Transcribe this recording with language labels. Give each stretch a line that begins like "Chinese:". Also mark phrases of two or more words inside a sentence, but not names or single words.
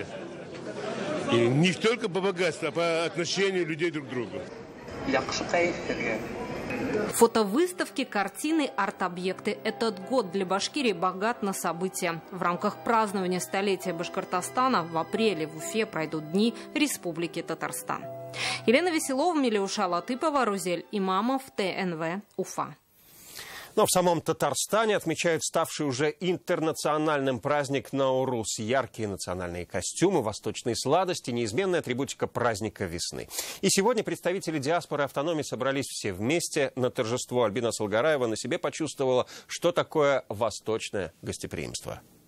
Russian: И не только по богатству, а по отношению людей друг к другу. Фотовыставки, картины, арт-объекты. Этот год для Башкирии богат на события. В рамках празднования столетия Башкортостана в апреле в Уфе пройдут дни Республики Татарстан. Елена Веселова, Милюша Латыпова, Рузель Имамов, ТНВ, Уфа. Но в самом Татарстане отмечают ставший уже интернациональным праздник Наурус. Яркие национальные костюмы, восточные сладости, неизменная атрибутика праздника весны. И сегодня представители диаспоры автономии собрались все вместе на торжество. Альбина Салгараева на себе почувствовала, что такое восточное гостеприимство.